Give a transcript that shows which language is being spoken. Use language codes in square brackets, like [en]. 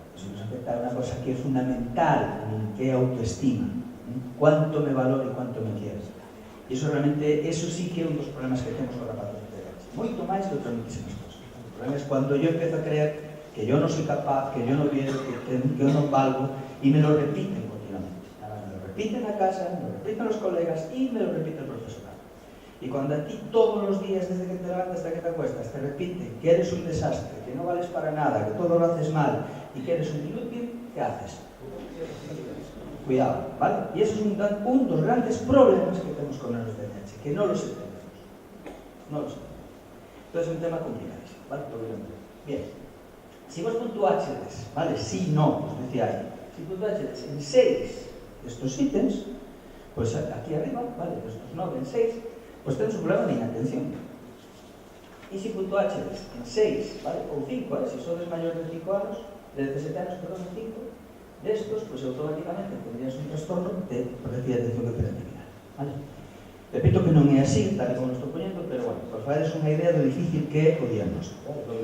[gl] Iso nos afecta a unha cosa que é fundamental, que é a autoestima. Cuánto me valoro e cuánto me quieres. E iso realmente, eso sí que é un dos problemas que temos con rapazos integrales. Moito máis máis que outras muchísimas cosas. [es] O problema es cuando yo empiezo a creer que yo no soy capaz, que yo no quiero, que yo no valgo, y me lo repiten continuamente. Me lo repiten a casa, me lo repiten los colegas y me lo repite el profesorado. Y cuando a ti todos los días, desde que te levantas hasta que te acuestas, te repiten que eres un desastre, que no vales para nada, que todo lo haces mal y que eres un inútil, ¿qué haces? Cuidado, ¿vale? Y eso es un dos grandes problemas que tenemos con los DNH, que no los entendemos. No los entendemos. Entonces es un tema complicadísimo, ¿vale? Bien. [gl] Si vos puntuaches, [es] ¿vale? Si no, os decía ahí, si puntuaches en 6 de estos ítems, pues aquí arriba, ¿vale? Estos 9 en 6, pues tenemos un problema de inatención. Y si puntuaches en 6, ¿vale? O 5, si sois mayores de 5 años, de 17 años, perdón, 5, de estos, pues automáticamente tendrías un trastorno de déficit de atención e hiperactividade, ¿vale? [gl] Repito que non é así, tal como lo estou poñendo, pero bueno, por faceres unha idea do difícil que é o diagnóstico, ¿vale?